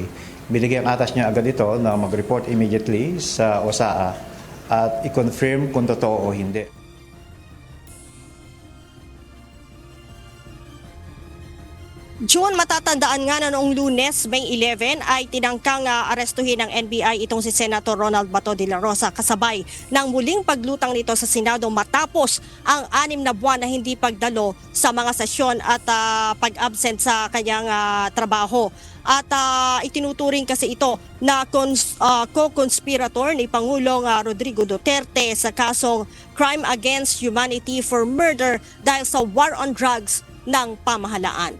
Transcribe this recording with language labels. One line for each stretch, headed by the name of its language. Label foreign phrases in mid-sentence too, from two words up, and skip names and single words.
Filipino: Binigyan atas niya agad ito na mag-report immediately sa OSAA at i-confirm kung totoo o hindi. June, matatandaan nga na noong Lunes, May 11, ay tinangkang arestuhin ng NBI itong si Senator Ronald Bato de la Rosa kasabay ng muling paglutang nito sa Senado matapos ang 6 na buwan na hindi pagdalo sa mga sesyon at pag-absent sa kanyang trabaho. At itinuturing kasi ito na co-conspirator ni Pangulong Rodrigo Duterte sa kasong
English: Crime Against Humanity for Murder
Filipino: dahil sa
English: war on drugs
Filipino: ng pamahalaan.